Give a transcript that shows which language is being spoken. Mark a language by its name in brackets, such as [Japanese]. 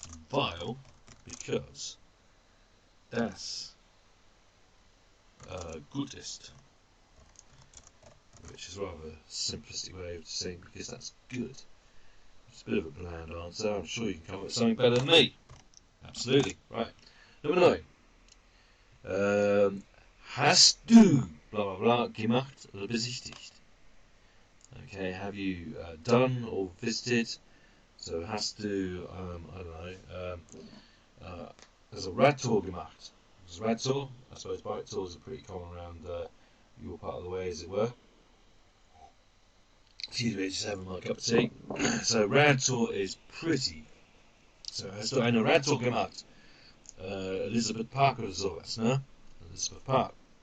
[German] Weil, [English] because [German] das gut ist, [English] which is rather a simplistic way of saying because that's good. It's a bit of a bland answer. I'm sure you can come up with something better than me. Absolutely. Right. Number 9. [German] Hast du blah blah blah gemacht oder besichtigt? [English] Okay, have you done or visited? So [German] hast du, [English] I don't know, there's a [German] Radtour gemacht. [English] There's Radtour, I suppose bike tours are pretty common around your part of the way, as it were. Excuse me, just having my cup of tea. So Radtour is pretty. [German] So hast du eine Radtour gemacht? Elizabeth Park oder sowas, ne? Elizabeth Park.